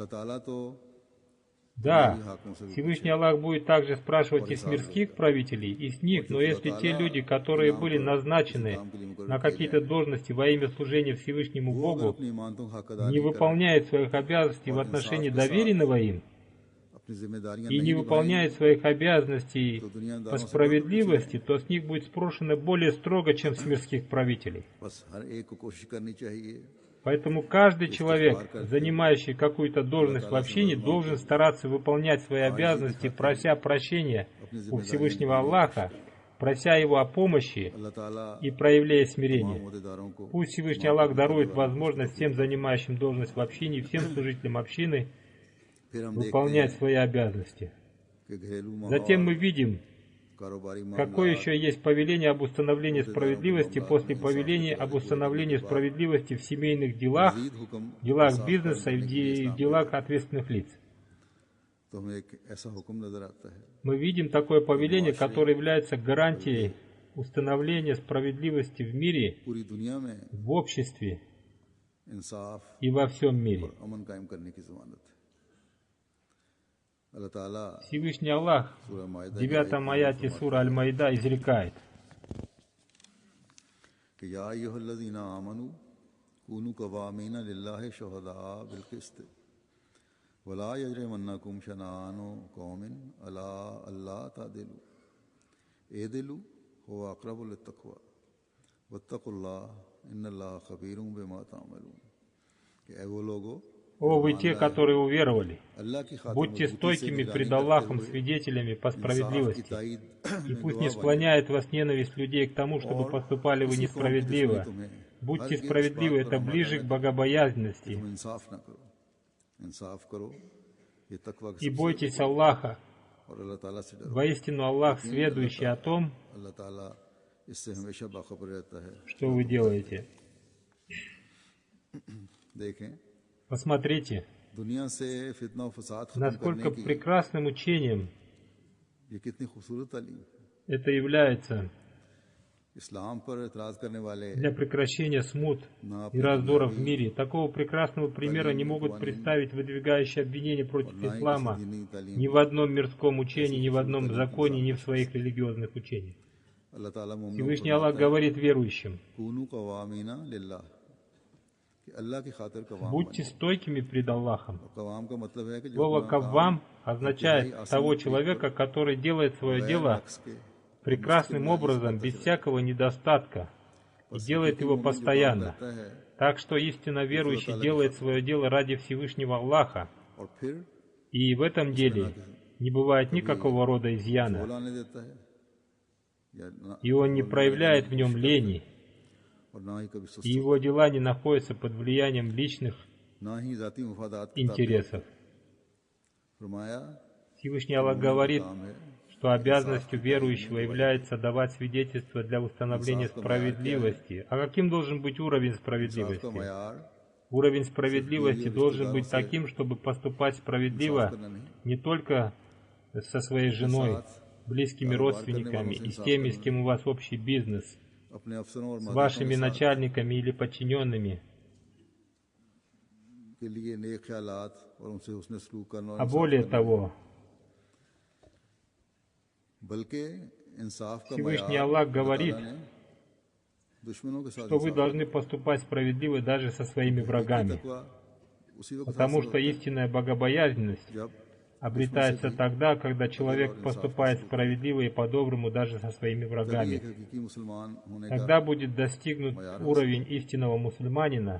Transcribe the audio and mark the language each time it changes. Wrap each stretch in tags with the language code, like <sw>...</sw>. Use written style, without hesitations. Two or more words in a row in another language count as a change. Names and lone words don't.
<ru>Да, Всевышний Аллах будет также спрашивать и с мирских правителей, и с них, но если те люди, которые были назначены на какие-то должности во имя служения Всевышнему Богу, не выполняют своих обязанностей в отношении доверенного им,</ru> <ur>اپنی ذمہ داریاں</ur> <ru>и не</ru> <ur>नहीं</ur> <ru>выполняет</ru> <ur>निभाएंगे</ur> <ru>своих обязанностей</ru> <ur>तो</ur> <ru>по</ru> <ur>دنیاداروں سے</ur> <ru>справедливости, то с них будет спрошено более строго, чем с мирских правителей.</ru> <ur>بس ہر ایک کو کوشش کرنی چاہیے</ur> <ru>Поэтому каждый человек, занимающий какую-то должность в общине, должен стараться выполнять свои обязанности, прося прощения у Всевышнего Аллаха, прося Его о помощи</ru> <ur>اللہ تعالیٰ</ur> <ru>и проявляя смирение.</ru> <ur>عہدیداروں کو</ur> <ru>Пусть Всевышний Аллах дарует возможность всем занимающим должность в общине и всем служителям общины</ru> <ur>پھر ہم</ur> <ru>выполнять свои обязанности.</ru> <ur>کہ گھریلو</ur> <ru>Затем мы видим,</ru> <ur>कारोबारी</ur> <ru>какое</ru> <ur>मामला</ur> <ru>еще есть повеление об установлении справедливости после повеления об установлении справедливости в семейных делах,</ru> <ur>مزید حکم</ur> <ru>делах бизнеса и в делах ответственных лиц.</ru> <ur>تو ہمیں ایک ایسا حکم نظر آتا ہے</ur> <ru>Мы видим такое повеление, которое является гарантией установления справедливости в мире,</ru> <ur>پوری دنیا میں</ur> <ru>в обществе</ru> <ur>इंसाफ</ur> <ru>и во всем мире.</ru> <ur>اور امن قائم کرنے کی ضمانت ہے اللہ تعالیٰ</ur> <ru>Всевышний Аллах</ru> <ur>सूरह</ur> <ru>в</ru> <ur>माइदा</ur> <ru>9 аяте сура Аль-Майда изрекает:</ru> <ar>कि يا أيها الذين آمنوا كونوا قوامين لله شهداء بالقسط ولا يجرمنكم شنآن قوم على ألا تعدلوا اعدلوا هو أقرب للتقوى واتقوا الله إن الله خبير بما تعملون</ar> <ur>کہ اے وہ لوگو</ur> <ru>«О, вы те, которые уверовали,</ru> <ur>اللہ کی خاطر</ur> <ru>будьте</ru> <ur>مضبوطی سے</ur> <ru>стойкими</ru> <ur>निगरानी</ur> <ru>пред</ru> <ur>करते</ur> <ru>Аллахом</ru> <ur>हुए</ur> <ru>свидетелями по</ru> <ur>انصاف کی</ur> <ru>справедливости,</ru> <ur>ताईद</ur> <ru>и</ru> <ur>में</ur> <ru>пусть не</ru> <ur>گواہ بنیے</ur> <ru>склоняет вас ненависть людей к тому, чтобы поступали вы несправедливо. Будьте справедливы, это ближе к богобоязненности.</ru> <ur>تم انصاف نہ کرو انصاف کرو یہ تقویٰ</ur> <ru>И бойтесь Аллаха.</ru> <ur>اور اللہ تعالیٰ سے ڈرو</ur> <ru>Воистину Аллах, сведущий о том,</ru> <ur>اللہ تعالیٰ اس سے ہمیشہ باخبر رہتا ہے</ur> <ru>что вы делаете.</ru> <ur>देखें</ur> <ru>Посмотрите,</ru> <ur>دنیا سے فتنہ اور فساد ختم</ur> <ru>насколько</ru> <ur>کرنے کی</ur> <ru>прекрасным учением</ru> <ur>یہ کتنی خوبصورت تعلیم ہے</ur> <ru>это является</ru> <ur>اسلام پر اعتراض کرنے والے</ur> <ru>для прекращения смут и раздоров в мире. Такого прекрасного примера не могут представить выдвигающие обвинения против ислама ни в одном мирском учении, ни в одном законе, ни в своих религиозных учениях.</ru> <ur>اللہ تعالیٰ مومنوں کو</ur> <ru>Всевышний Аллах говорит верующим:</ru> <ar>كونوا قوامين لله</ar> <ur>کہ اللہ کی خاطر قوام</ur> <ru>будьте стойкими пред Аллахом.</ru> <ur>بنو۔ قوام کا مطلب ہے کہ جو</ur> <ru>Слово</ru> <ur>अपना</ur> <ru>«каввам»</ru> <ur>काम</ur> <ru>означает того человека, который делает свое дело</ru> <ur>نقص کے</ur> <ru>прекрасным образом, без всякого недостатка, и делает его постоянно.</ru> <ur>کرتا ہے</ur> <ru>Так что истинно верующий делает свое дело ради Всевышнего Аллаха,</ru> <ur>اور پھر</ur> <ru>и в этом деле не бывает никакого рода изъяна,</ru> <ur>بولانے دیتا ہے یا نہ</ur> <ru>и он не проявляет в нем лени,</ru> <ur>اور نہ ہی کبھی</ur> <ru>и</ru> <ur>सुस्त</ur> <ru>его дела не находятся под влиянием личных</ru> <ur>نہ ہی ذاتی مفادات کا</ur> <ru>интересов.</ru> <ur>फरमाया</ur> <ru>Всевышний Аллах говорит,</ru> <ur>کام ہے</ur> <ru>что обязанностью верующего является давать свидетельство для установления справедливости. А каким должен быть уровень</ru> <ur>का</ur> <ru>справедливости?</ru> <ur>मयार</ur> <ru>Уровень справедливости должен быть таким, чтобы поступать справедливо</ru> <ur>کرنا نہیں</ur> <ru>не только со своей женой, близкими родственниками и с теми, с кем у вас общий бизнес,</ru> <ur>اپنے افسروں اور</ur> <ru>с</ru> <ur>मालिकों</ur> <ru>вашими начальниками или подчиненными,</ru> <ur>کے لیے نیک خیالات اور ان سے اس نے سلوک کرنا اور</ur> <ru>а более того,</ru> <ur>بلکہ انصاف کا</ur> <ru>Всевышний</ru> <ur>मयार</ur> <ru>Аллах говорит,</ru> <ur>اللہ نے دشمنوں کے ساتھ</ur> <ru>что вы</ru> <ur>इंसाफ</ur> <ru>должны поступать справедливо даже со своими врагами,</ru> <ur>تقویٰ اسی وقت</ur> <ru>потому что истинная богобоязненность</ru> <ur>जब</ur> <ru>обретается тогда, когда человек поступает справедливо и по-доброму даже со своими</ru> <ur>एक</ur> <ru>врагами.</ru> <ur>حقیقی مسلمان ہونے کا</ur> <ru>Тогда будет достигнут уровень истинного мусульманина,</ru>